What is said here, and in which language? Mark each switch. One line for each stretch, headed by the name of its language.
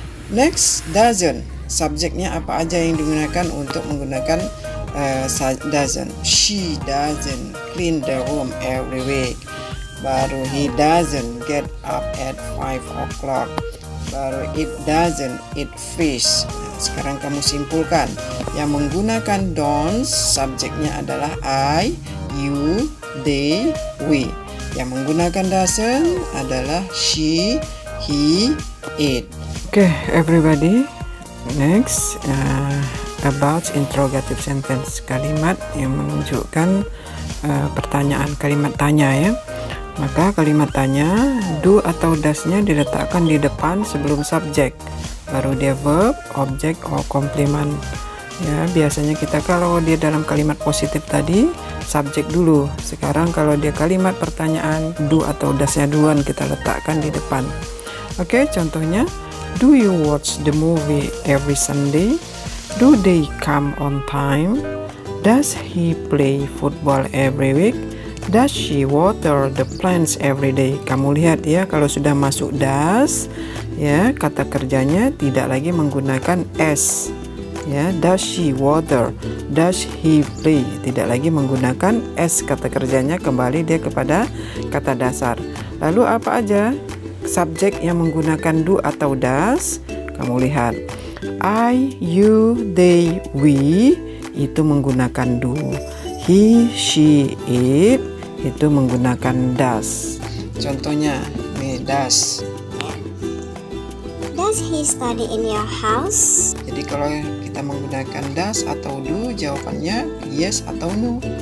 Indonesian: Next, doesn't. Subjeknya apa aja yang digunakan untuk menggunakan doesn't.
English: She doesn't clean the room every week.
Indonesian: Baru
English: he doesn't get up at 5 o'clock.
Indonesian: Baru
English: it doesn't eat fish.
Indonesian: Nah, sekarang kamu simpulkan. Yang menggunakan don't, subjeknya adalah I, you, they, we. Yang menggunakan doesn't adalah she, he, it.
English: Okay, everybody. Next, about interrogative sentence,
Indonesian: kalimat yang menunjukkan pertanyaan, kalimat tanya ya. Maka kalimat tanya, do atau does-nya diletakkan di depan sebelum subjek. Baru dia
English: verb, object, or complement.
Indonesian: Ya, biasanya kita kalau dia dalam kalimat positif tadi, subjek dulu. Sekarang kalau dia kalimat pertanyaan, do atau does-nya duluan kita letakkan di depan. Oke, contohnya,
English: do you watch the movie every Sunday? Do they come on time? Does he play football every week? Does she water the plants every day?
Indonesian: Kamu lihat ya, kalau sudah masuk does, ya kata kerjanya tidak lagi menggunakan s. Ya, does she water? Does he play? Tidak lagi menggunakan s kata kerjanya, kembali dia kepada kata dasar. Lalu apa aja subjek yang menggunakan do atau does, kamu lihat I, you, they, we itu menggunakan do. He, she, it itu menggunakan does. Contohnya nih, does.
English: Does he study in your house?
Indonesian: Jadi kalau kita menggunakan does atau do, jawabannya yes atau no.